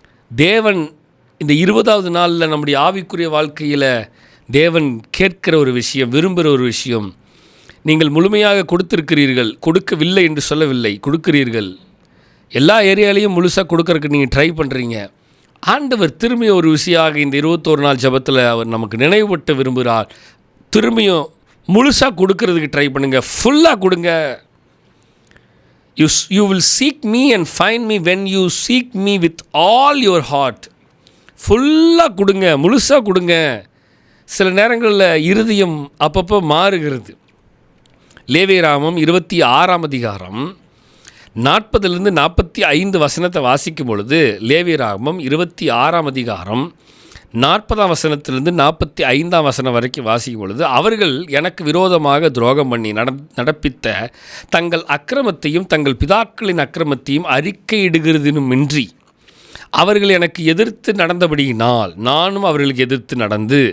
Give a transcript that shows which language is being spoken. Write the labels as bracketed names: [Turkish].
[Tamil] தேவன் இந்த 20வது நாளில் நம்முடைய ஆவிக்குரிய வாழ்க்கையில் தேவன் கேட்கிற ஒரு விஷயம், விரும்புகிற ஒரு விஷயம், நீங்கள் முழுமையாக கொடுத்துருக்கிறீர்கள், கொடுக்கவில்லை என்று சொல்லவில்லை, கொடுக்கிறீர்கள். எல்லா ஏரியாலையும் முழுசாக கொடுக்கறதுக்கு நீங்கள் ட்ரை பண்ணுறீங்க. ஆண்டவர் திரும்பியும் ஒரு விஷயமாக இந்த 21 நாள் ஜெபத்தில் அவர் நமக்கு நினைவுபட்டு விரும்புகிறார். திரும்பியும் முழுசாக கொடுக்கறதுக்கு ட்ரை பண்ணுங்கள், ஃபுல்லாக கொடுங்க. [English] You will seek me and find me when you seek me with all your heart. [Tamil] ஃபுல்லாக கொடுங்க, முழுசாக கொடுங்க. சில நேரங்களில் இருதயம் அப்பப்போ மாறுகிறது. லேவியராகமம் 26ஆம் அதிகாரம் 40-45 வசனத்தை வாசிக்கும் பொழுது, லேவியராகமம் 26ஆம் அதிகாரம் 40ஆம் வசனத்திலிருந்து 45ஆம் வசனம் வரைக்கும் வாசிக்கும் பொழுது, அவர்கள் எனக்கு விரோதமாக துரோகம் பண்ணி நடப்பித்த தங்கள் அக்கிரமத்தையும் தங்கள் பிதாக்களின் அக்கிரமத்தையும் அறிக்கையிடுகிறதினுமின்றி அவர்கள் எனக்கு எதிர்த்து நடந்தபடியினால் நானும் அவர்களுக்கு எதிர்த்து நடந்து.